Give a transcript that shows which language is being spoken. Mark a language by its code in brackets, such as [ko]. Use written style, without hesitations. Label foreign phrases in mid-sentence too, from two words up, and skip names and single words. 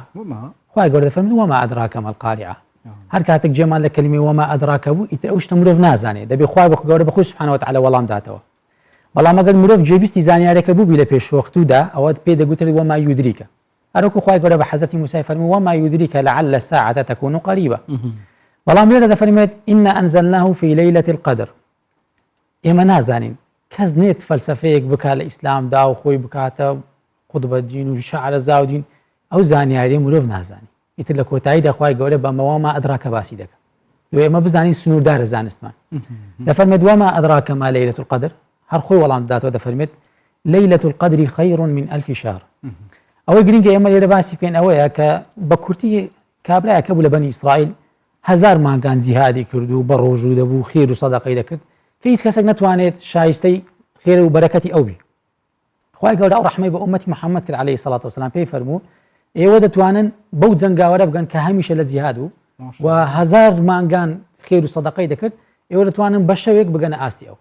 [ckb] خوای گەورە دەفەرمێت [ar] وەما ئەدراکە ما القاریعة. [ckb] هەر کاتێک جێمان لە کەلیمەی [ar] وەما ئەدراکە [ckb] بوو ئیتر ئەو شتە مرۆڤ نازانێت دەبێ خوای گەورە بەخۆی [ar] سوبحانەهو وتەعالە [ckb] وەڵام داتەوە. بەڵام ئەگەر مرۆڤ جێبیستی زانیاریەکە بووبی لە پێشوەختوودا ئەوە پێ دەگوترێت [ar] وەما یودریکە. [ckb] هەروەکو خوای گەورە بە حەزەتی موسای فەرمووی [ar] وەما یودریکە لعل الساعة تكون قریبە. [ckb] بەڵام لێرە دەفەرمێت [ar] ئینا ئەنزەلناه فی لەیلة القدر. [ckb] ئێمە نازانین کەس نێت فەلسەفەیەک بکات لە ئیسلامدا و خۆی بکاتە قوتبەدین و شەعرەزا و دین ئەو زانیاریە مرۆڤ نازانی. ئیتر لە کۆتاییدا خوای گەورە بەمە [ar] وەما ئەدراکە [ckb] باسی دەکات. لۆ ئێمە بزانین سنووردارە زانستمان. دەفەرمێت [ar] وەما ئەدراکە ما لەیلة القدر [ckb] هەر خۆی وەڵام داداتەوە دەفەرمێت [ar] لەیلة القدر خەیر من ألف شهر. [ckb] ئەوەی گرنگە ئێمە لێرە باسی بکەین ئەوەیە کە بە کورتی کابرایەکە بوو لە بەنی ئیسرائیل هزار مانگان جیهادی کرد و بە ڕۆژوو دەبوو خێر و سەدەقەی دەکرد کە هیچ کەسێک نەتوانێت شایستەی خێر و بەرەکەتی ئەو بی. خوای گەورە ئەو ڕەحمەی بە ئومەتی محەممەد کرد [ar] عەلەیهی سەڵات وسەلام [ckb] پێی فەرموو ئێوە دەتوانن بەو جەنگاوەرە بگەن کە هەمیشە لە جیهاد بوو و هزار مانگان خێر و سەدەقەی دەکرد ئێوە دەتوانن بە شەوێک بگەنە ئاستی ئەو.